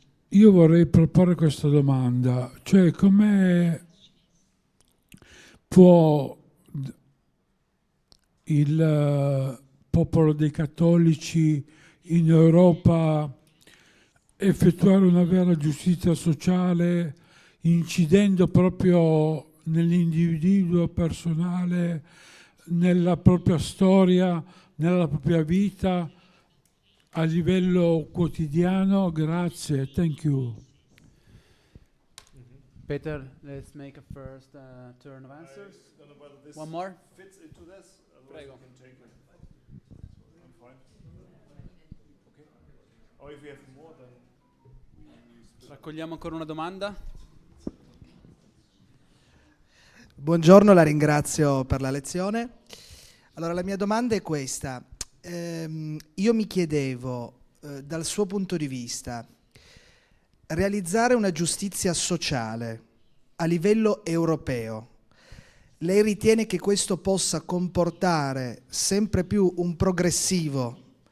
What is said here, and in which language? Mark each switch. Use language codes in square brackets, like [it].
[it] Io vorrei proporre questa domanda, cioè come può il popolo dei cattolici in Europa effettuare una vera giustizia sociale incidendo proprio nell'individuo personale, nella propria storia, nella propria vita, a livello quotidiano? Grazie, [en] thank you. Peter, let's make a first turn of answers. One more? Fits into this? [it] Prego. [en] Can take it. I'm fine. Okay. Or if we have more, then we [it] Raccogliamo ancora una domanda. Buongiorno, la ringrazio per la lezione. Allora, la mia domanda è questa. Io mi chiedevo, dal suo punto di vista, realizzare una giustizia sociale a livello europeo, lei ritiene che questo possa comportare sempre più un progressivo